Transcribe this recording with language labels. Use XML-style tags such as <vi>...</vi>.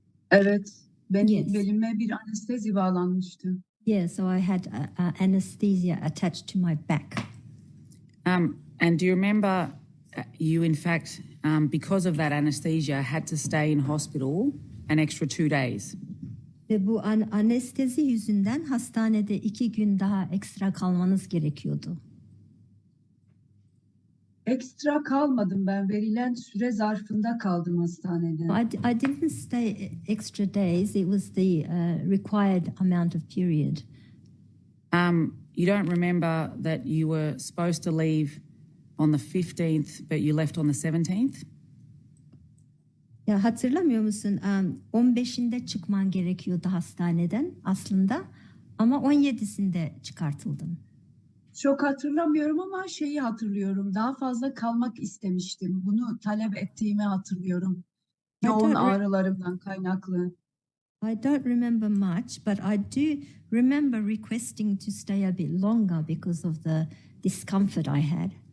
<tr>Evet, belime bir anestezi bağlanmıştı.</tr> <en>Yeah, so I had anesthesia attached to my back. And do you remember you, in fact, because of that anesthesia, had to stay in hospital an extra 2 days?</en> <tr>Ve bu anestezi yüzünden hastanede 2 gün daha ekstra kalmanız gerekiyordu. Ekstra kalmadım ben. Verilen süre zarfında kaldım hastanede.</tr> <en>I didn't stay extra days. It was the required amount of period. You don't remember that you were supposed to leave on the 15th, but you left on the 17th?</en> <tr>Ya hatırlamıyor musun? 15'inde çıkman gerekiyordu hastaneden aslında ama 17'sinde çıkartıldım. Çok hatırlamıyorum ama şeyi hatırlıyorum. Daha fazla kalmak istemiştim. Bunu talep ettiğimi hatırlıyorum. Yoğun ağrılarımdan kaynaklı.</tr> <en>I don't remember much, but I do remember requesting to stay a bit longer because of the discomfort I had.</en>